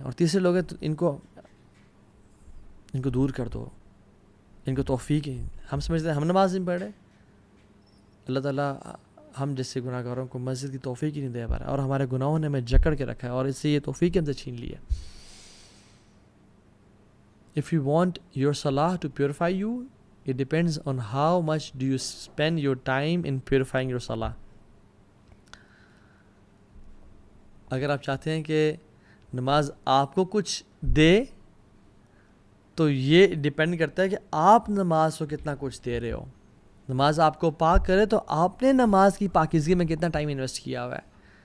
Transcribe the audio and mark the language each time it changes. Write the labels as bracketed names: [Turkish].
[Urdu] اور تیسرے لوگ ہیں ان کو دور کر دو, ان کو توفیق ہے. ہم سمجھتے ہیں ہم نماز نہیں پڑھ رہے, اللہ تعالیٰ ہم جیسے گناہ گاروں کو مسجد کی توفیق ہی نہیں دے پا رہا, اور ہمارے گناہوں نے ہمیں جکڑ کے رکھا ہے اور اس سے یہ توفیق ہم سے چھین لی ہے. [English] If you want your salah to purify you, it depends on how much do you spend your time in purifying your salah. [Urdu] اگر آپ چاہتے ہیں کہ نماز آپ کو کچھ دے تو یہ ڈیپینڈ کرتا ہے کہ آپ نماز کو کتنا کچھ دے رہے ہو. نماز آپ کو پاک کرے تو آپ نے نماز کی پاکیزگی میں کتنا ٹائم انویسٹ کیا ہوا ہے.